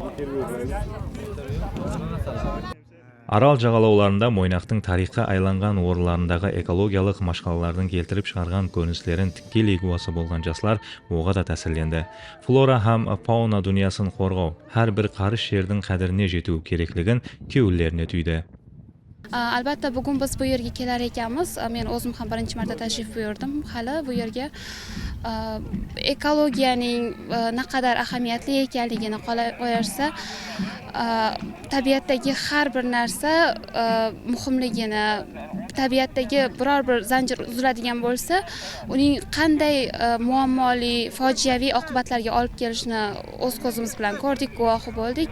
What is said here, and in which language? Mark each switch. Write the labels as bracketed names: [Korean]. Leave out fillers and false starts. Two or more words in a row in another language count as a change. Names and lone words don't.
[Kara-Kalpak] Арал жағалауларында Мойнақтың тарихқа айланған орындарындағы экологиялық машқалалардың келтіріп шығарған көріністерін тікелей куәсі болған жастар оға да тәсірленді. Флора һәм фауна дүниясын қорғау, һәр бір қарыш жердің қадіріне жету керектігін көңілдеріне түйді. [Uzbek] Albatta bugun biz bu yerga kelar ekanmiz. Men o'zim ham birinchi marta tashrif buyurdim. Hali bu yerga ekologiyaning naqadar ahamiyatli ekanligini qo'yarsa, tabiatdagi har bir narsa muhimligini, tabiatdagi biror bir zanjir uziladigan bo'lsa, uning qanday muammoli, fojiaviy oqibatlarga olib kelishini o'z ko'zimiz bilan ko'rdik, guvohi bo'ldik.